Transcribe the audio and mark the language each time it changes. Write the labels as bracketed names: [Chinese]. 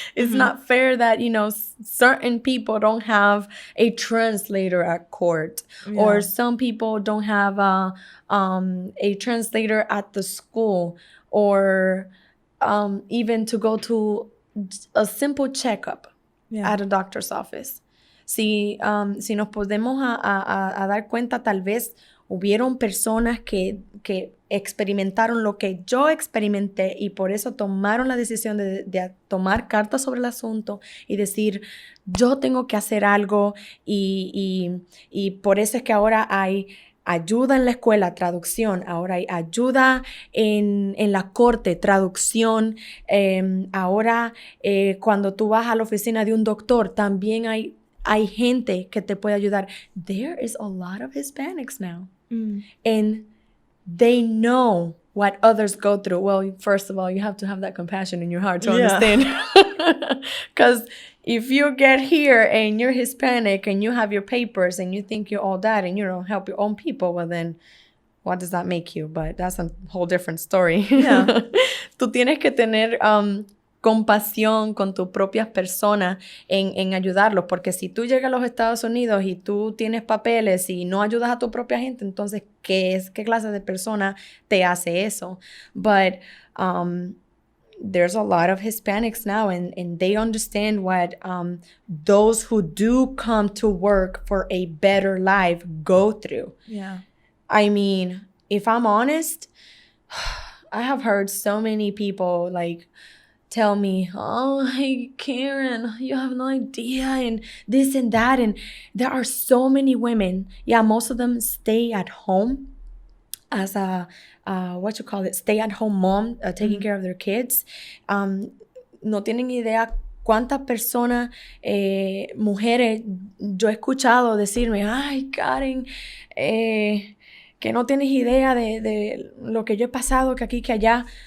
[English] It's not fair that, you know, certain people don't have a translator at court, or some people don't have a translator at the school, or even to go to a simple checkup at a doctor's office. [Spanish] Si nos podemos a dar cuenta, tal vez hubieron personas que experimentaron lo que yo experimenté y por eso tomaron la decisión de tomar cartas sobre el asunto y decir, yo tengo que hacer algo y por eso es que ahora hay ayuda en la escuela, traducción, ahora hay ayuda en la corte, traducción, ahora cuando tú vas a la oficina de un doctor, también hay gente que te puede ayudar. [English] There is a lot of Hispanics now. And they know what others go through. Well, first of all, you have to have that compassion in your heart to understand. Because if you get here and you're Hispanic and you have your papers and you think you're all that and you don't help your own people, well then, what does that make you? But that's a whole different story. Yeah. [Spanish] Tú tienes que tener compasión con tus propias personas en ayudarlos, porque si tú llegas a los Estados Unidos y tú tienes papeles y no ayudas a tu propia gente, entonces, ¿qué clase de persona te hace eso? [English] But there's a lot of Hispanics now, and they understand what those who do come to work for a better life go through. Yeah. I mean, if I'm honest, I have heard so many people like tell me, oh, hey, Karen, you have no idea, and this and that. And there are so many women. Yeah, most of them stay at home as a, stay-at-home mom, taking care of their kids. [Spanish] No tienen idea cuántas personas, mujeres, yo he escuchado decirme, ay, Karen, que no tienes idea de lo que yo he pasado, que aquí, que allá.